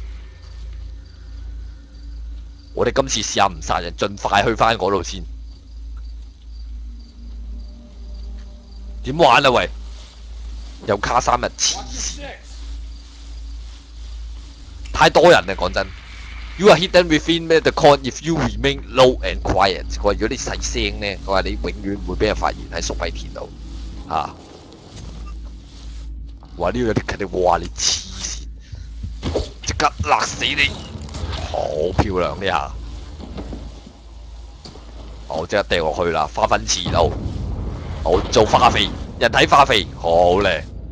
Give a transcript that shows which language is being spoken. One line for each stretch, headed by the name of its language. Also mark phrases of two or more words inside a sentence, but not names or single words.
Cantonese: 我哋今次試下唔殺人，盡快去翻嗰度先。點玩啊喂？又卡3日，黐線！太多人啦，講真。
English: You are hidden within the con if you remain low and quiet。
Cantonese: 佢話如果你細聲咧，佢話你永遠唔會俾人發現喺粟米田度。啊！話呢個有啲佢哋話你黐線，即刻勒死你！好漂亮呢下，我即刻掉落去啦，花粉池度，好做化肥，人體化肥，好靚。